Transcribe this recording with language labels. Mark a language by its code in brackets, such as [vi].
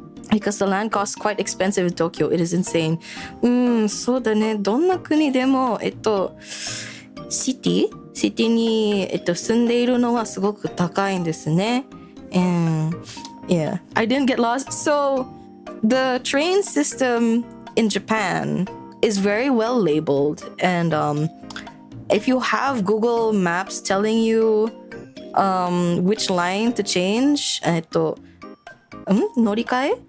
[en] Because the land costs quite expensive in Tokyo. It is insane. [ja] そうだね。どんな国でも、シティに、住んでいるのはすごく高いんですね。 [en] And yeah, I didn't get lost. So the train system in Japan is very well labeled. And if you have Google Maps telling you which line to change, 乗り換え?